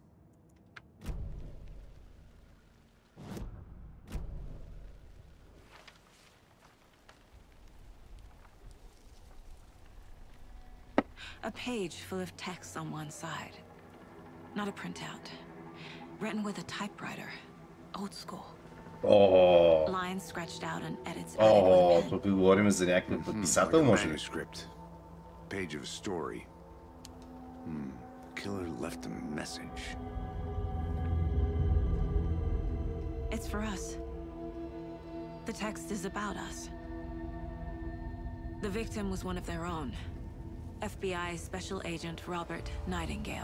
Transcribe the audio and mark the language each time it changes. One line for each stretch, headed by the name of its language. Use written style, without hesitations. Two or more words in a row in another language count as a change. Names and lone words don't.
English: A page full of text on one side. Not a printout. Written with a typewriter. Old school.
Bulgarian: О,
English: Lines scratched out and edits added with a pen.
Bulgarian: тук говорим за някакъв писател, може ли?
English: Manuscript. Page of a story. Killer left a message. It's for us. The text is about us. The victim was one of their own. FBI Special Agent Robert Nightingale.